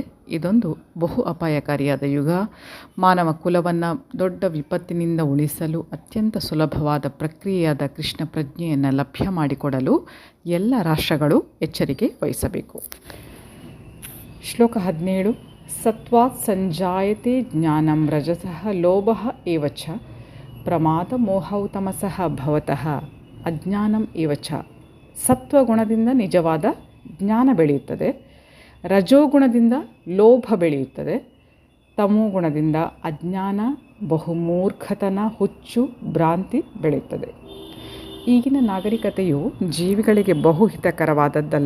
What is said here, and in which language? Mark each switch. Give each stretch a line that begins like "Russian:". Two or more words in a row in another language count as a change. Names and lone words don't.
Kannada: ಇದೊಂದು ಬಹು ಅಪಾಯಕಾರಿಯಾದ ಯುಗ. ಮಾನವ ಕುಲವನ್ನು ದೊಡ್ಡ ವಿಪತ್ತಿನಿಂದ ಉಳಿಸಲು ಅತ್ಯಂತ ಸುಲಭವಾದ ಪ್ರಕ್ರಿಯೆಯಾದ ಕೃಷ್ಣ ಪ್ರಜ್ಞೆಯನ್ನು ಲಭ್ಯ ಮಾಡಿಕೊಡಲು ಎಲ್ಲ ರಾಷ್ಟ್ರಗಳು ಎಚ್ಚರಿಕೆ ವಹಿಸಬೇಕು. ಶ್ಲೋಕ 17.
Sanskrit: ಸತ್ವಾತ್ ಸಂಜಾಯತೆ ಜ್ಞಾನಂ ರಜಸಃ ಲೋಭಃ ಏವ ಚ ಪ್ರಮಾದ ಮೋಹೌ ತಮಸಃ ಭವತಃ ಅಜ್ಞಾನಂ ಏವ ಚ.
Kannada: ಸತ್ವಗುಣದಿಂದ ನಿಜವಾದ ಜ್ಞಾನ ಬೆಳೆಯುತ್ತದೆ, ರಜೋಗುಣದಿಂದ ಲೋಭ ಬೆಳೆಯುತ್ತದೆ, ತಮೋಗುಣದಿಂದ ಅಜ್ಞಾನ, ಬಹುಮೂರ್ಖತನ, ಹುಚ್ಚು, ಭ್ರಾಂತಿ ಬೆಳೆಯುತ್ತದೆ. ಈಗಿನ ನಾಗರಿಕತೆಯು ಜೀವಿಗಳಿಗೆ ಬಹು ಹಿತಕರವಾದದ್ದಲ್ಲ.